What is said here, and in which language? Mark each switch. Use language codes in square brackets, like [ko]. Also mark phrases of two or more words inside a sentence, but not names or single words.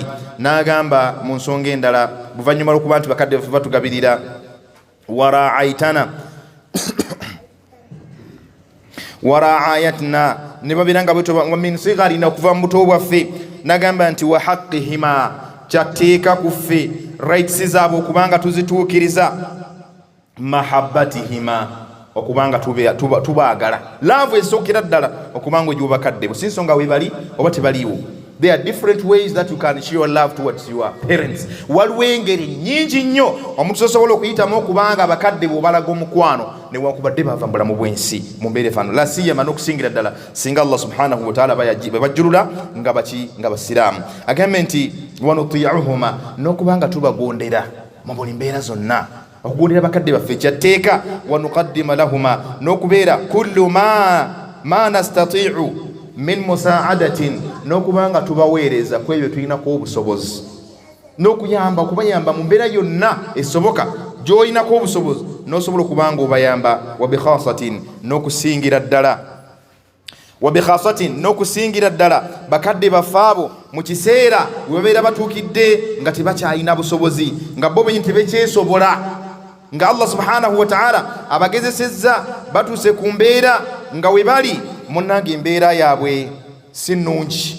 [lg] N'agamba mu nsonga endala, buvannyuma lw'okuba nti bakadde baffe batugabirira, waraayatna, ne babeeranga [ar] من صغرنا, [lg] okuva mu buto bwaffe. N'agamba nti [ar] وحقهما, [lg] kyatteeka ku ffe rights zaabwe okubanga tuzituukiriza. Mahabbatihima, okubanga tubaagala. Laavu esookera ddala okubanga ogiwa bakadde bo, si nsonga weebali oba tebaliiwo. [en] There are different ways that you can show your love towards your parents. [lg] Waliwo engeri nnyingi nnyo omuntu sosobola okuyitamu okubanga abakadde bo balaga omukwano newankubadde bava mu bulamu bw'ensi mu mbeera efaano. [ar] لا سيما [lg] n'okusingira ddala singa [ar] الله سبحانه وتعالى [lg] bajjulula nga basiraamu. Agambe nti wanutii'uhuma, n'okubanga tubagondera mu buli mbeera zonna. Okugondera bakadde baffe kyatteeka. [ar] ونقدم لهما, [lg] n'okubeera [ar] كل ما نستطيع من مساعدة, [lg] n'okubanga tubaweereza ku ebyo tulinako obusobozi, n'okuyamba okubayamba mu mbeera yonna esoboka gy'olinako obusobozi, n'osobola okubanga obayamba. Wabikhasatin, n'okusingira ddala bakadde baffe abo mu kiseera we babeera batuukidde nga tebakyalina busobozi, nga bo bennyini tebekyesobola, nga [ar] الله سبحانه وتعالى [lg] abagezesezza batuuse ku mbeera nga we bali munnange embeera yaabwe si nnungi.